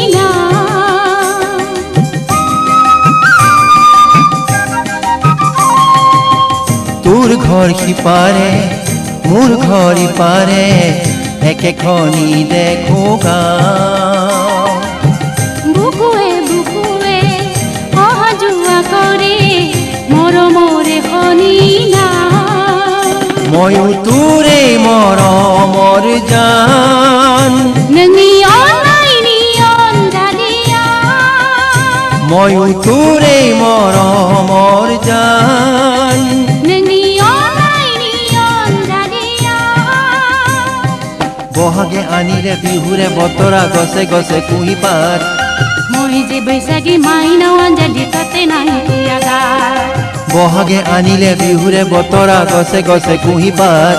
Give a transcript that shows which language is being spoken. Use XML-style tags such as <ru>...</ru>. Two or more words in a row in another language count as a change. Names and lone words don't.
<as>তোৰ ঘৰ সিপাৰে মোৰ ঘৰ ইপাৰে একেখনি দেখো গাঁও বুকুৱে বুকুৱে অহা যোৱা কৰে মৰমৰে খনি ময়ো তোৰে মৰমৰ জান</as> <brx>नोंनि अननायनि अनजालिया</brx> <as>ময়ো তোৰে মৰমৰ জান</as> <brx>नोंनि अननायनि अनजालिया</brx> <as>বহাগে আনিলে বিহুৰে বতৰা গছে গছে কুঁহি পাত মই যে বৈশাখী মাইনাও আঞ্জালি তাতে নাই দিয়া গাত বহাগে আনিলে বিহুৰে বতৰা গছে গছে কুঁহি পাত</as>